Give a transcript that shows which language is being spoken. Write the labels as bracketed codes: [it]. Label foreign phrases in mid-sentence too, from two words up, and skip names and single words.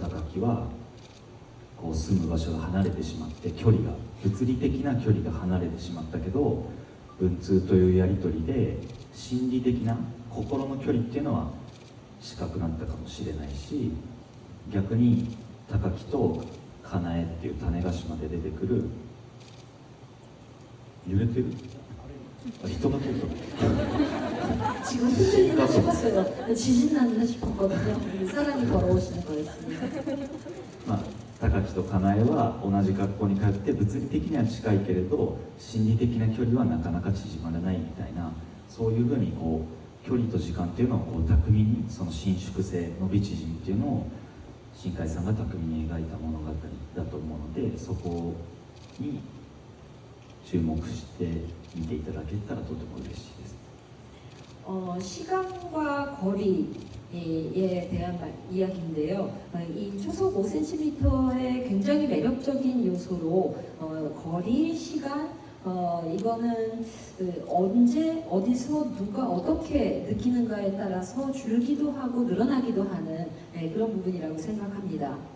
[ja] 高木はこう住む場所が離れてしまって、距離が物理的な距離が離れてしまったけど、文通というやり取りで心理的な心の距離っていうのは近くなったかもしれないし、逆に高木とかなえっていう種子島で出てくる、揺れてる人が通った [ko] 지금 흔들리나 싶었어요. 지진났나 싶었거든요. 사람이 걸어오시는 거였습니다. [ja] 高木とかなえは同じ学校に通って物理的には近いけれど心理的な距離はなかなか縮まらないみたいな、そういうふうにこう距離と時間っていうのをこう巧みに、その伸縮性伸び縮みっていうのを新海さんが巧みに描いた物語だと思うので、そこに注目して見ていただけたらとても嬉しいです。 [ko] 시간과 거리에 대한 이야기인데요. 이 초속 5cm의 굉장히 매력적인 요소로 거리, 시간, 이거는 언제, 어디서, 누가 어떻게 느끼는가에 따라서 줄기도 하고 늘어나기도 하는 그런 부분이라고 생각합니다.